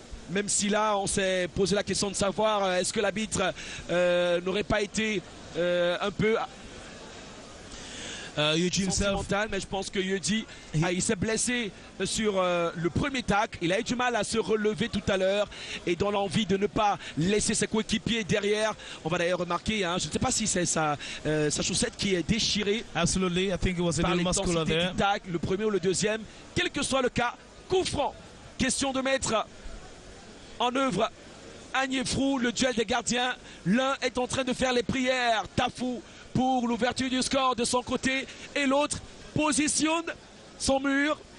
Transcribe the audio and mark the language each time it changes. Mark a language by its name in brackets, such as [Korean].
[French] Même si là, on s'est posé la question de savoir est-ce que l'arbitre n'aurait pas été un peu sentimental, mais je pense que Yeji il s'est blessé sur le premier tacle. Il a eu du mal à se relever tout à l'heure et dans l'envie de ne pas laisser ses coéquipiers derrière. On va d'ailleurs remarquer, je ne sais pas si c'est sa chaussette qui est déchirée. [English] Absolutely, I think it was a little muscular there. [French] Le premier ou le deuxième, quel que soit le cas, coup franc. Question de mettre en œuvre Agnefrou, le duel des gardiens. L'un est en train de faire les prières, Tafou, pour l'ouverture du score de son côté, et l'autre positionne son mur.